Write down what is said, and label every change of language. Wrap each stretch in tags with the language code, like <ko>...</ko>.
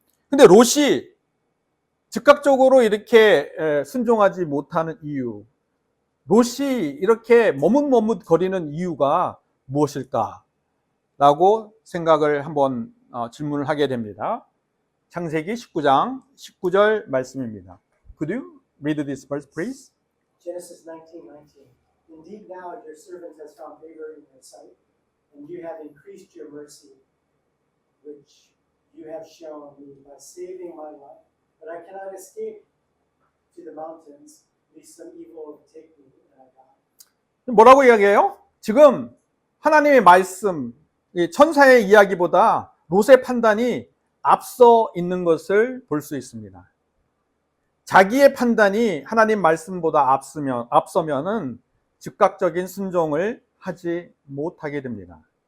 <ko>근데 롯이 즉각적으로 이렇게 순종하지 못하는 이유, 롯이 이렇게 머뭇머뭇거리는 이유가 무엇일까? 라고 생각을 한번 질문을 하게 됩니다. 창세기 19장 19절 말씀입니다.</ko> <en>Could you read this verse, please? Genesis 19:19. Indeed, now your servant has found favor in your sight, and you have increased your mercy, which you have shown me by saving my life. But I cannot escape to the mountains, lest some evil overtake me and I die.</en> <ko>뭐라고 이야기해요? 지금 하나님의 말씀, 천사의 이야기보다 롯의 판단이 앞서 있는 것을 볼 수 있습니다. 자기의 판단이 하나님 말씀보다 앞서면은 즉각적인 순종을 하지 못하게 됩니다.</ko>